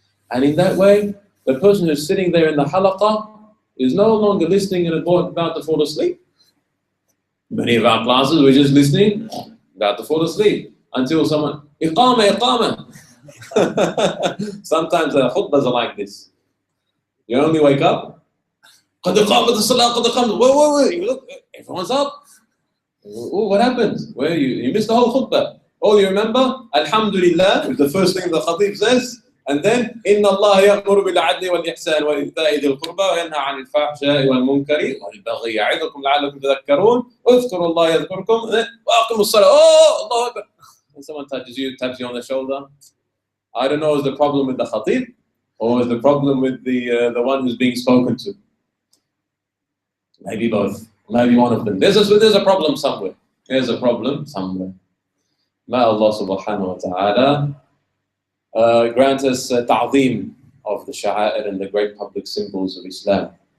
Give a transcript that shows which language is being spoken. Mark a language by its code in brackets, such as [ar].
[en] And in that way, the person who's sitting there in the halaqah is no longer listening and about to fall asleep. Many of our classes, we're just listening, about to fall asleep, until someone, Iqama, Iqama. Sometimes the khutbahs are like this. You only wake up, [ar] قد قامت الصلاة قد قامت. [en] Wait, you look, everyone's up. Oh, what happened? Where you missed the whole khutbah. Oh, you remember? Alhamdulillah is the first thing the khatib says. And then, [ar] إن الله يأمر بالعدل والإحسان وإيتاء ذي القربى وينهى عن الفحشاء والمنكر والبغي يعظكم لعلكم تذكرون واذكروا الله يذكركم وأقيموا الصلاة. [en] Oh, Allah Akbar. And someone taps you on the shoulder. I don't know, is the problem with the khatib or is the problem with the one who's being spoken to? Maybe both. Maybe one of them. There's a problem somewhere. There's a problem somewhere. May Allah subhanahu wa ta'ala grant us ta'zeem of the sha'a'ir and the great public symbols of Islam.